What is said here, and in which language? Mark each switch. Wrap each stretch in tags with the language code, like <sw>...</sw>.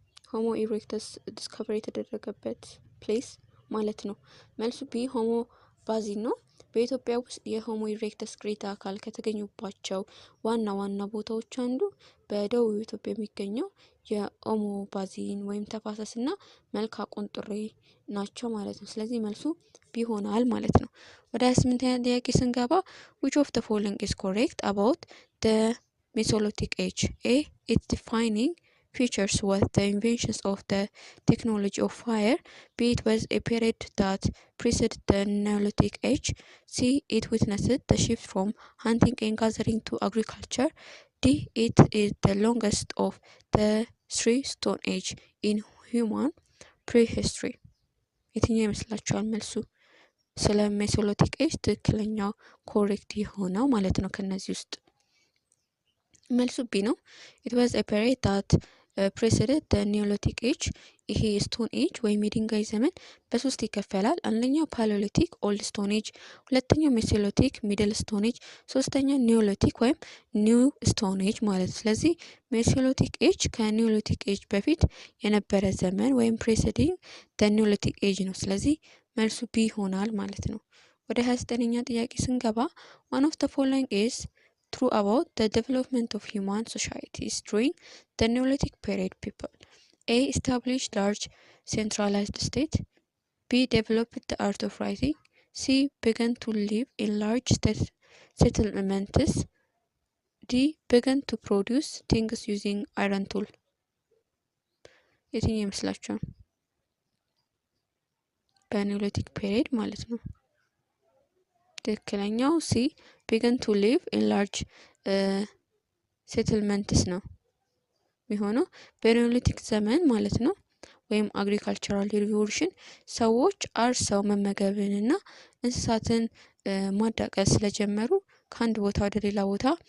<am>ሆሞ ኢሬክተስ ዲስከቨሪ የተደረገበት ፕሌስ ማለት ነው። መልሱ ቢ ሆሞ ባዚን ነው። በኢትዮጵያ ውስጥ የሆሞ ኢሬክተስ ቅሪተ አካል ከተገኙባቸው ዋና ዋና ቦታዎች አንዱ በደቡብ ኢትዮጵያ የሚገኘው የኦሞ ባዚን ወይም ተፋሰስና መልካ ቁንጥሬ ናቸው ማለት ነው። ስለዚህ መልሱ ቢ ይሆናል ማለት ነው። ወደ 28ኛ ጥያቄ ስንገባ</am> <en>which of the following is correct about the Mesolithic age? A. Its defining features was the inventions of the technology of fire. B. It was a period that preceded the Neolithic age. C. It witnessed the shift from hunting and gathering to agriculture. D. It is the longest of the three stone age in human prehistory.</en> <am>የትኛው ይመስላችኋል መልሱ? ስለ ሜሶሊቲክ ኤጅ ትክክለኛው ኮሬክት የሆነው ማለት ነው ከነዚህ ውስጥ መልሱ ቢ ነው።</am> <en>it was a period that preceded the Neolithic age።</en> <am>ይሄ ስቶን ኤጅ ወይም የድንጋይ ዘመን በሶስት ይከፈላል። አንደኛው ፓሊዮሊቲክ ኦልድ ስቶን ኤጅ፣ ሁለተኛው ሜሶሊቲክ ሚድል ስቶን ኤጅ፣ ሶስተኛው ኒዮሊቲክ ወይም ኒው ስቶን ኤጅ ማለት ነው። ስለዚህ ሜሶሊቲክ ኤጅ ከኒዮሊቲክ ኤጅ በፊት የነበረ ዘመን ወይም ፕሬሲዲንግ the Neolithic ኤጅ ነው። ስለዚህ መልሱ ቢ ይሆናል ማለት ነው። ወደ 29ኛ ጥያቄ ስንገባ</am> <en>one of the following is true about the development of human societies during the Neolithic period. People: A. established large centralized state. B. developed the art of writing. C. began to live in large settlements. D. began to produce things using iron tool.</en> <am>የትኛው ይመስላችኋል? በኒዮሊቲክ ፔሪድ ማለት ነው። ትክክለኛው ሲ</am> <en>began to live in large settlements</en> <am>ነው የሚሆነው። በኒዮሊቲክ ዘመን ማለት ነው ወይም አግሪካልቸራል ሪቮሉሽን ሰዎች አርሰው መመገብንና እንስሳትን ማዳቀል ስለጀመሩ ከአንድ ቦታ ወደ ሌላ ቦታ</am>